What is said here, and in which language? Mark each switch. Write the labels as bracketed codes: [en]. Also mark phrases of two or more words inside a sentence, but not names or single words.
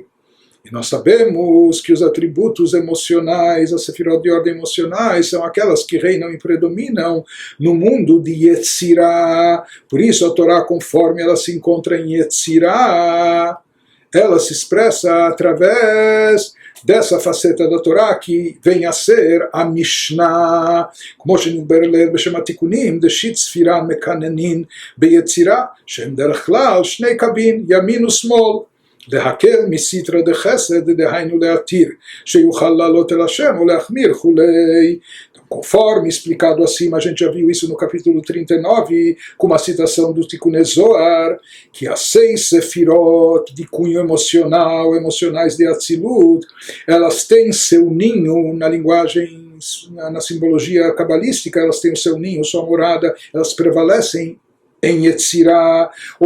[pt] E nós sabemos que os atributos emocionais, as sefirot de ordem emocionais, são aquelas que reinam e predominam no mundo de Yetzirah. Por isso a Torá, conforme ela se encontra em Yetzirah, ela se expressa através dessa faceta da Torá que vem a ser a Mishnah. [he] Como שנתברר בשם התיקונים, דשית ספירה מקננין ביצירה, שהם דרך כלל שני קבין, ימין ושמאל. להקל מסיטרא דחסד, דהיינו להתיר, שיוכל לעלות אל השם או להחמיר וכולי. [pt] Conforme explicado acima, a gente já viu isso no capítulo 39, com uma citação do Tikkun Zohar, que as 6 sefirot de cunho emocional, emocionais de Atzilut, elas têm seu ninho na linguagem, na simbologia cabalística, elas têm o seu ninho, sua morada, elas prevalecem em Yetzirah, ou